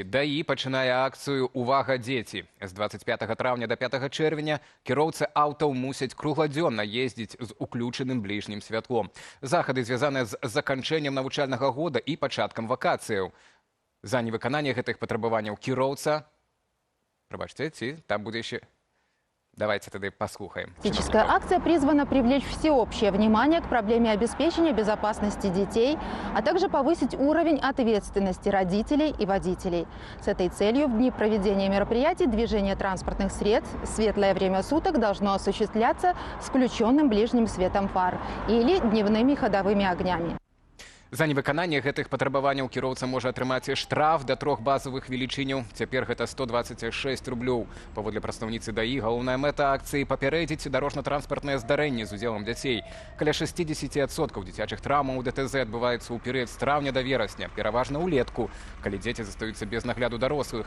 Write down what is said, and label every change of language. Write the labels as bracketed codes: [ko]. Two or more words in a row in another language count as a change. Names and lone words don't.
[be] ДАІ пачынае акцыю «Увага, дзеці». З 25 траўня да 5 чэрвеня кіроўцы аўтаў мусяць кругладзённа ездзіць з уключаным бліжнім святлом. Захады звязаныя з заканчэннем навучальнага года і пачаткам вакацыяў. За невыкананне гэтых патрабаванняў кіроўца... Прабачце, ці там будзе яшчэ... [ru] Давайте тогда послушаем. Тематическая акция призвана привлечь всеобщее внимание к проблеме обеспечения безопасности детей, а также повысить уровень ответственности родителей и водителей. С этой целью в дни проведения мероприятий движение транспортных средств в светлое время суток должно осуществляться с включенным ближним светом фар или дневными ходовыми огнями. [be] За невыкананне гэтых патрабаванняў кіроўца можа атрымаць штраф да 3 базавых велічыняў. Цяпер гэта 126 рублёў. Паводле прадстаўніцы ДАІ, галоўная мэта акцыі папярэдзіць дарожна-транспартныя здарэнні з удзелам дзяцей. Каля 60% дзіцячых траўмаў ДТЗ адбываецца ў перыяд з траўня да верасня, пераважна ўлетку, калі дзеці застаюцца без нагляду дарослых.